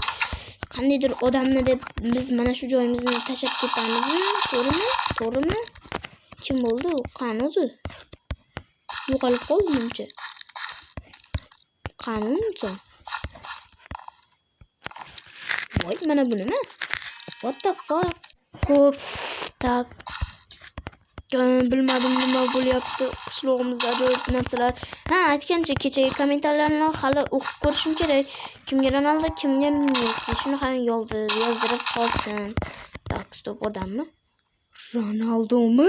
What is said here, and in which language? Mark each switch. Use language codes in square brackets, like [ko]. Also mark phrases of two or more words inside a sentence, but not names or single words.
[uz] Qandaydir odamni deb biz mana shu joyimizni tashlab ketamizmi? To'g'rimi? Kim bo'ldi u? Qani o'zi? Yo'qolib qoldi menimcha. Qani uncha? Voy, mana bu nima? [en] What the fuck? [uz] Xo'p, tak. Bilmadim nima bo'lyapti qishlog'imizda ajoyib narsalar. Aytgancha kechagi kommentarlarni hali o'qib ko'rishim kerak. Kimga Ronaldo, kimga Messi, shuni ham yozdirib qolsin. Tak, stop, odammi? Ronaldomi?